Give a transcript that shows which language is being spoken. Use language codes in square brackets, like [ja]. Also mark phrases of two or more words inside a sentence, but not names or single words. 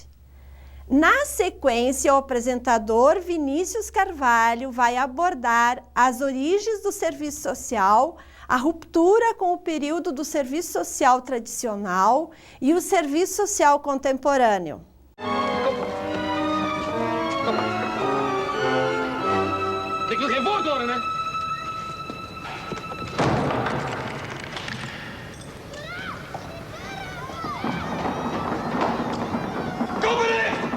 [pt] Na sequência, o apresentador Vinícius Carvalho vai abordar as origens do serviço social, a ruptura com o período do serviço social tradicional e o serviço social contemporâneo. [nl] Ik wil geen woord horen, hè? Kom erin!